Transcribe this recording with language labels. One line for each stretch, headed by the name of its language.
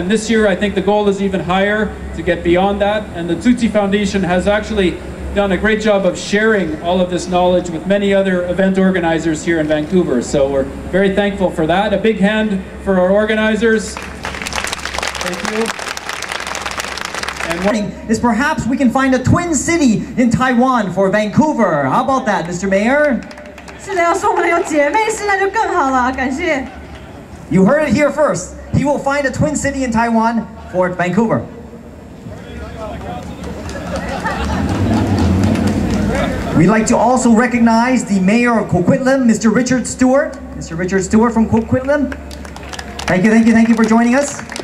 English: And this year, I think the goal is even higher, to get beyond that. And the Tzu Chi Foundation has actually done a great job of sharing all of this knowledge with many other event organizers here in Vancouver. So we're very thankful for that. A big hand for our organizers. Thank you. And is perhaps we can find a twin city in Taiwan for Vancouver. How about that, Mr. Mayor?
Chinese: 是的，要是我们有姐妹市，那就更好了。感谢。
English: You heard it here first. He will find a twin city in Taiwan for Vancouver. We'd like to also recognize the mayor of Coquitlam, Mr. Richard Stewart. Mr. Richard Stewart from Coquitlam. Thank you for joining us.